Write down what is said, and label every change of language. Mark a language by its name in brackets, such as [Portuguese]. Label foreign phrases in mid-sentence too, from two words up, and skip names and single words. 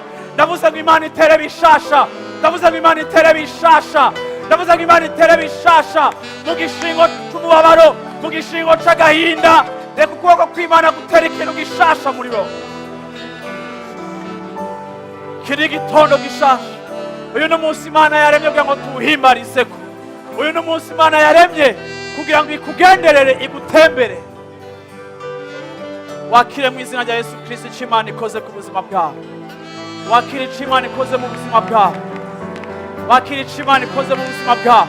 [Rundi] Ndavuze ngo Imana itere bishasha, ndavuze ngo Imana itere bishasha, ndavuze ngo Imana itere bishasha mu gishingo c'umubabaro, mu gishingo c'agahinda. Reka ukuboko kw'Imana gutera ikintu gishasha muri bo, kiri igitondo gishasha. Uyu ni umunsi Imana yaremye kugira ngo tuwuhimbarizeko. Uyu ni umunsi Imana yaremye kugira ngo ikugenderere, igutembere. Wakire mu izina rya Yesu Kristo icyo Imana ikoze ku buzima bwawe. Wakire icyo Imana ikoze mu buzima bwawe. Wakire icyo Imana ikoze mu buzima bwawe.